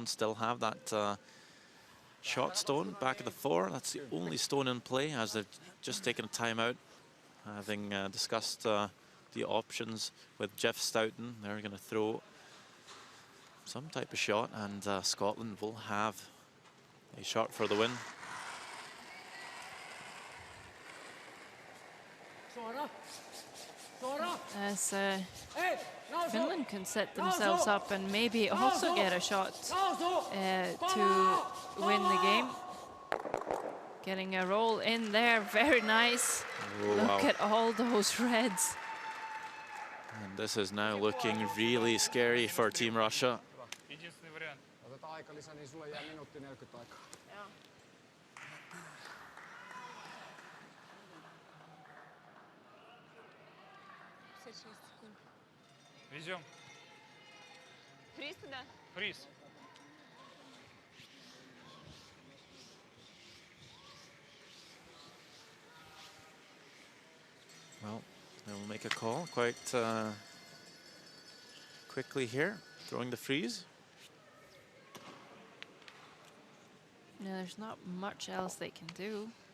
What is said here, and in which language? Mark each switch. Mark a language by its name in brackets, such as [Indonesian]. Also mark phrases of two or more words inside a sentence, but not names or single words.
[English] Still have that shot stone back at the 4. That's the only stone in play, as they've just taken a timeout, having discussed the options with Jeff Stoughton. They're going to throw some type of shot, and Scotland will have a shot for the win. [Finnish] Suora. Suora. [English] As [Finnish] Ei, nousu. [English] Finland can set themselves up and maybe also get a shot [Finnish] Nousu. [English] to win the game. Getting a roll in there, very nice. Oh, Look wow. at all those reds. And this is now looking really scary for Team Russia. [Russian] Единственный вариант. [Finnish] Otetaan aikalisä, niin sulle jää minuutti 40 aikaa. Joo. [Russian] Везем. Фриз туда? Фриз. [English] Well, they'll make a call quite quickly here, throwing the freeze. Yeah, there's not much else they can do.